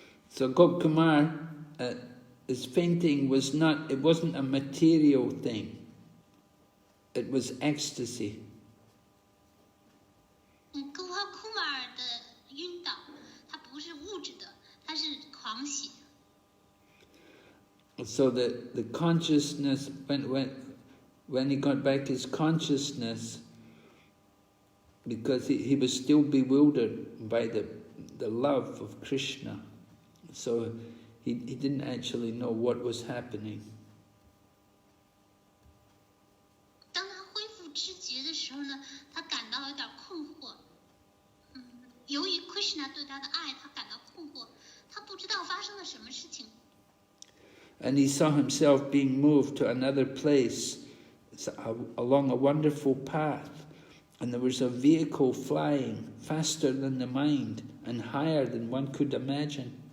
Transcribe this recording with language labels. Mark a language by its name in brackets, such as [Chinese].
[English] So Gopkumar, his fainting it wasn't a material thing. It was ecstasy. [Chinese] 哥哈库马尔的晕倒，它不是物质的，它是狂喜。 [English] So the consciousness, when he got back his consciousness, because he was still bewildered by the love of Krishna, so he didn't actually know what was happening. [Chinese] 当他恢复知觉的时候呢，他感到有点困惑。由于 Krishna 对他的爱，他感到困惑，他不知道发生了什么事情。 [English] And he saw himself being moved to another place along a wonderful path. And there was a vehicle flying faster than the mind and higher than one could imagine.